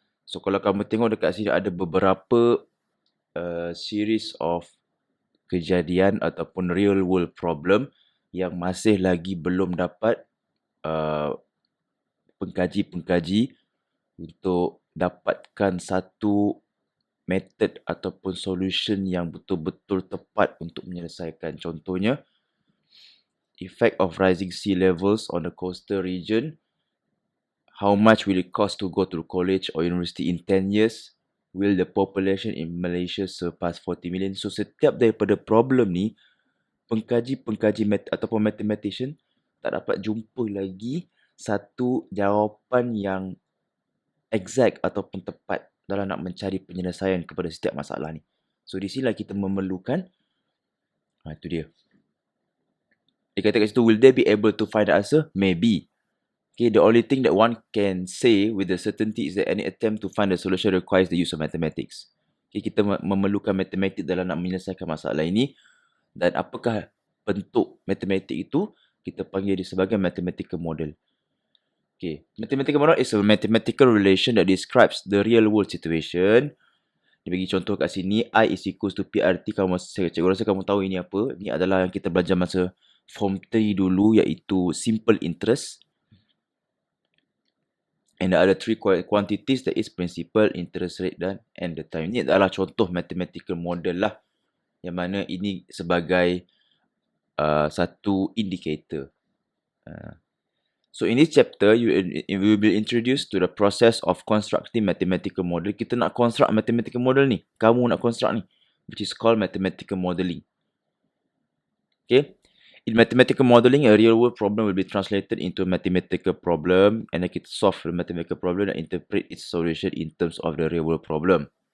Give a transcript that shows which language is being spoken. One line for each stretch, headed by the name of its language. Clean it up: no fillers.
Malay: So kalau kamu tengok dekat sini ada beberapa
English: series of
Malay: kejadian ataupun
English: real world problem
Malay: yang masih lagi belum dapat pengkaji-pengkaji untuk dapatkan satu method ataupun solution yang betul-betul tepat untuk menyelesaikan. Contohnya,
English: effect of rising sea levels on the coastal region. How much will it cost to go to college or university in 10 years? Will the population in Malaysia surpass 40 million?
Malay: So, setiap daripada problem ni, pengkaji-pengkaji ataupun mathematician tak dapat jumpa lagi satu jawapan yang exact ataupun tepat dalam nak mencari penyelesaian kepada setiap masalah ni. So, di sinilah kita memerlukan, itu dia. Dia kata kat situ,
English: will they be able to find the answer? Maybe. Okay, the only thing that one can say with the certainty is that any attempt to find the solution requires the use of mathematics.
Malay: Okay, kita memerlukan matematik dalam nak menyelesaikan masalah ini. Dan apakah bentuk matematik itu? Kita panggil dia sebagai mathematical model.
English: Okay, mathematical model is a mathematical relation that describes the real world situation.
Malay: Dia bagi contoh kat sini,
English: I is equals to PRT.
Malay: Cikgu rasa kamu tahu ini apa. Ini adalah yang kita belajar masa Form 3 dulu, iaitu simple interest.
English: And there are three quantities, that is principal, interest rate and the time.
Malay: Ini adalah contoh mathematical model lah. Yang mana ini sebagai satu indicator.
English: So in this chapter, you will be introduced to the process of constructing mathematical model.
Malay: Kita nak construct mathematical model ni. Kamu nak construct ni.
English: Which is called mathematical modeling.
Malay: Okay.
English: In mathematical modeling, a real-world problem will be translated into a mathematical problem, and then kita solve the mathematical problem and interpret its solution in terms of the real-world problem.